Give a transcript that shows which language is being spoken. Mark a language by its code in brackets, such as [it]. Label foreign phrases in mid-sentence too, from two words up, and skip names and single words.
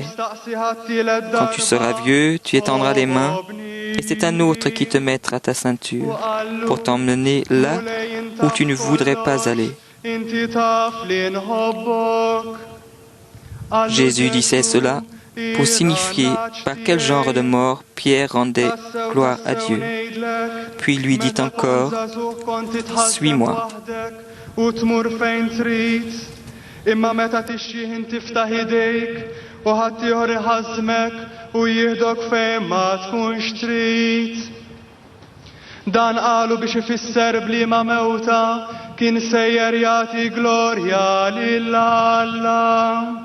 [fr] Quand tu seras vieux, tu étendras les mains et c'est un autre qui te mettra ta ceinture pour t'emmener là où tu ne voudrais pas aller. Jésus disait cela pour signifier par quel genre de mort Pierre rendait gloire à Dieu. Puis il lui dit encore, « Suis-moi. » [mt] Dan qalu biex ifisser bliema mewta kien sejjer jagħti glorja lill-Alla.